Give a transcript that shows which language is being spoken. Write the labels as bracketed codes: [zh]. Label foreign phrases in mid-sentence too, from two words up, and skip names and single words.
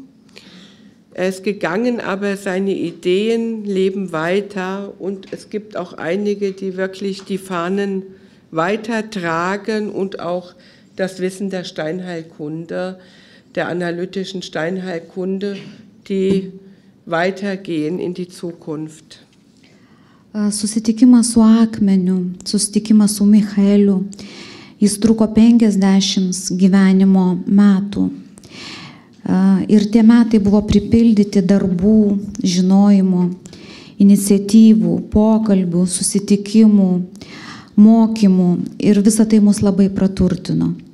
[de] Er ist gegangen, aber seine Ideen leben weiter und es gibt auch einige, die wirklich die Fahnen weitertragen und auch das Wissen der Steinheilkunde, der analytischen Steinheilkunde, die weitergehen in die Zukunft. [lt] Susitikimas su akmeniu, susitikimas su Michaeliu, jis truko 50 gyvenimo metų. Ir tie metai buvo pripildyti darbų, žinojimo, iniciatyvų, pokalbių, susitikimų, mokymų ir visa tai mus labai praturtino.